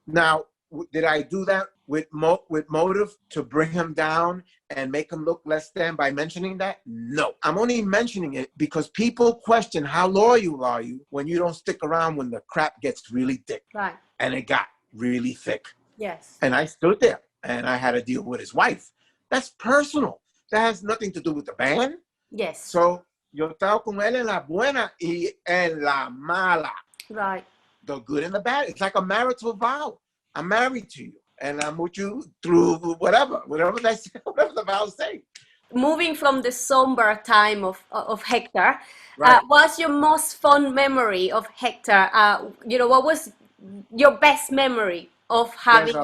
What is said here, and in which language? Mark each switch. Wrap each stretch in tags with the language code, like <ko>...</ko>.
<en>Now, did I do that with motive to bring him down and make him look less than by mentioning that? No. I'm only mentioning it because people question how loyal are you when you don't stick around when the crap gets really thick. Right. And it got really thick. Yes. And I stood there and I had to deal with his wife. That's personal. That has nothing to do with the band. Yes.</en> <es>So, yo estaba con él en la buena y en la mala.</es> <en>Right. The good and the bad. It's like a marital vow. I'm married to you and I'm with you through whatever the vows say. Moving from the somber time of Hector, Right. what's your most fond memory of Hector? What was your best memory of having?</en>